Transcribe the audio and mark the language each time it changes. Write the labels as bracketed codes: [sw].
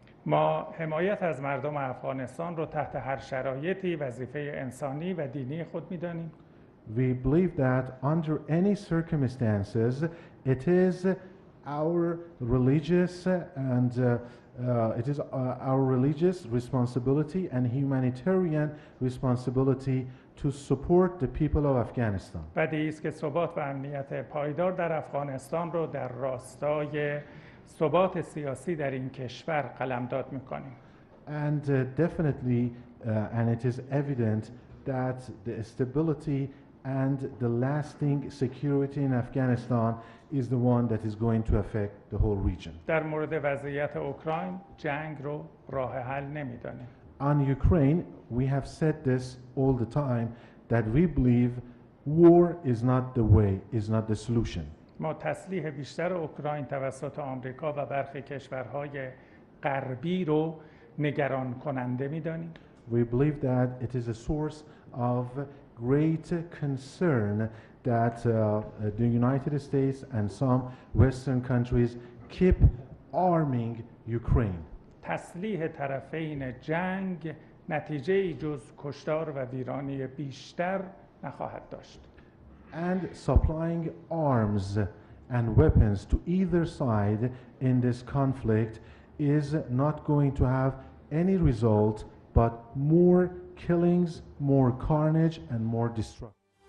[fa] ما حمایت از مردم افغانستان رو تحت هر شرایطی وظیفه انسانی و دینی خود می‌دانیم. [en] We believe that under any circumstances it is our religious and it is our religious responsibility and humanitarian responsibility to support the people of Afghanistan. [fa] بدیهی است که ثبات و امنیت پایدار در افغانستان رو در راستای ثبات سیاسی در این کشور قلمداد می‌کنیم. [en] And definitely and it is evident that the stability and the lasting security in Afghanistan is the one that is going to affect the whole region. [fa] در مورد وضعیت اوکراین جنگ رو راه حل نمی‌دانیم. [en] On Ukraine, we have said this all the time that we believe war is not the way, is not the solution. [fa] ما تسلیح بیشتر اوکراین توسط آمریکا و برخی کشورهای غربی رو نگران کننده می‌دانیم. [en] We believe that it is a source of great concern that the United States and some Western countries keep arming Ukraine. [fa] تسلیح طرفین جنگ نتیجه‌ای جز کشتار و ویرانی بیشتر نخواهد داشت. [en] And supplying arms and weapons to either side in this conflict is not going to have any result but more killings, more carnage and more destruction.